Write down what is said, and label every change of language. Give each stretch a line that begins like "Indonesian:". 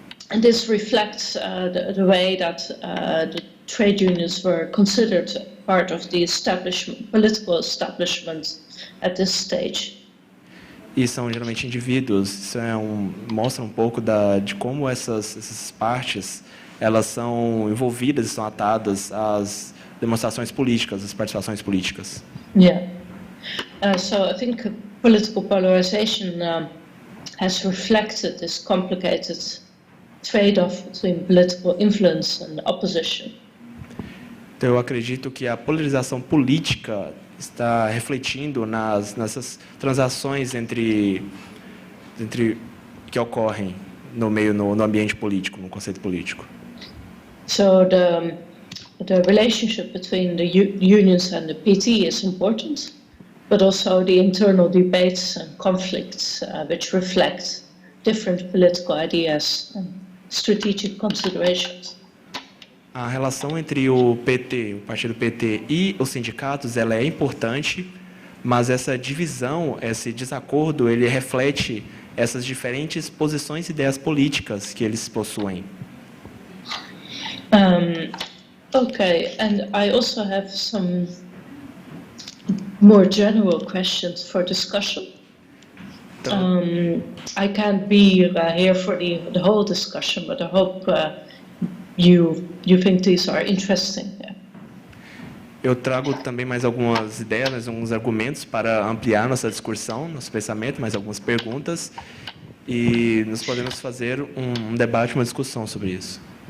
English: And this reflects the way that the trade unions were considered part of the political establishment at this stage.
Portuguese: E são geralmente indivíduos. Isso mostra um pouco de como essas partes elas são envolvidas e são atadas às demonstrações políticas, às participações políticas.
English: Yeah. So I think political polarization has reflected this complicated trade-off between political influence and opposition.
Portuguese: Então, eu acredito que a polarização política está refletindo nessas transações entre que ocorrem no ambiente político, no conceito político.
English: So the relationship between the unions and the PT is important, but also the internal debates and conflicts which reflect different political ideas and strategic considerations.
Portuguese: A relação entre o PT, o partido PT e os sindicatos, ela é importante, mas essa divisão, esse desacordo, ele reflete essas diferentes posições e ideias políticas que eles possuem.
English: Okay, and I also have some more general questions for discussion. I can't be here for the whole discussion, but I hope you think these are interesting. Yeah.
Portuguese: Eu trago também mais algumas ideias, mais alguns argumentos para ampliar nossa discussão, nosso pensamento, mais algumas perguntas, e nós podemos fazer um debate, uma discussão sobre isso.